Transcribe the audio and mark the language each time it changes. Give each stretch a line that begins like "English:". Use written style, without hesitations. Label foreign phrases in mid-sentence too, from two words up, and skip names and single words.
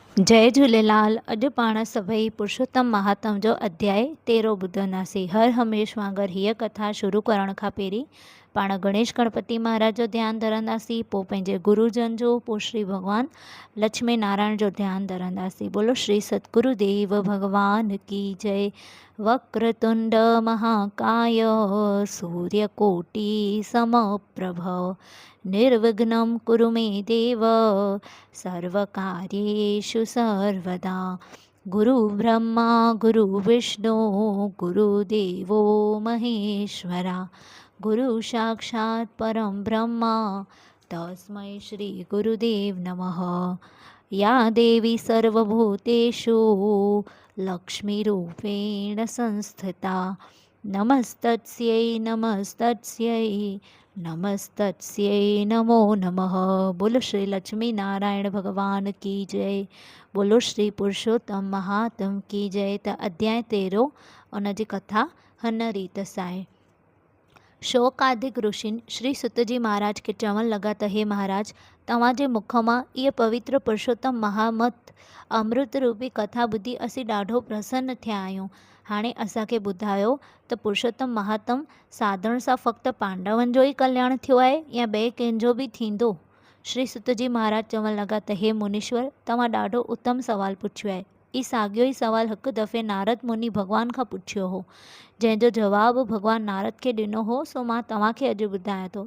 Sindhi: जय झूलेलाल। अॼु पाण सभई पुरुषोत्तम महात्म जो अध्याय 13 ॿुधंदासीं। हर हमेश वांगुरु हीअ कथा शुरू करण खां पहिरीं पाण गणेश गणपति महाराज जो ध्यानु धरंदासीं, पोइ पंहिंजे गुरुजन जो, पोइ श्री भॻवान लक्ष्मी नारायण जो ध्यानु धरंदासीं।
Hindi: बोलो श्री सतगुरुदेव भगवान की जय।
Sanskrit: वक्रतुंड महाकाय सूर्यकोटि समप्रभ निर्विघ्नं कुरु मे देव सर्वकार्येषु सर्वदा। गुरु ब्रह्मा गुरु विष्णु गुरुदेवो महेश्वरा गुरु साक्षात् परं ब्रह्मा तस्मै श्री गुरुदेव नमः। या देवी सर्वभूतेषु लक्ष्मीरूपेण संस्थिता नमस्तस्यै नमस्तस्यै नमस्तस्यै नमो नमः।
Hindi: बोलो श्री लक्ष्मी नारायण भगवान की जय। बोलो श्री पुरुषोत्तम महात्म की जय।
Sindhi: त अध्याय 13 उन जी कथा हन रीत सां। शोकादिक ऋषिन श्री सुतजी महाराज के चवण लगा त हे महाराज, तव्हांजे मुख मां इहा पवित्र पुरुषोत्तम महामत अमृत रूपी कथा ॿुधी असीं ॾाढो प्रसन्न थिया आहियूं। हाणे असांखे ॿुधायो त पुरुषोत्तम महात्म साधण सां फ़क़्ति पांडवनि जो ई कल्याण थियो आहे या ॿिए कंहिंजो बि थींदो? श्री सुतजी महाराज चवण लगा त हे मुनीश्वर, तव्हां ॾाढो उत्तम सवाल पुछियो आहे। ई साॻियो ई सवाल हिकु दफ़े नारद मुनि भॻवान खां पुछियो हो, जंहिंजो जवाबु भॻवान नारद खे ॾिनो हो, सो मां तव्हांखे अॼु ॿुधायां थो।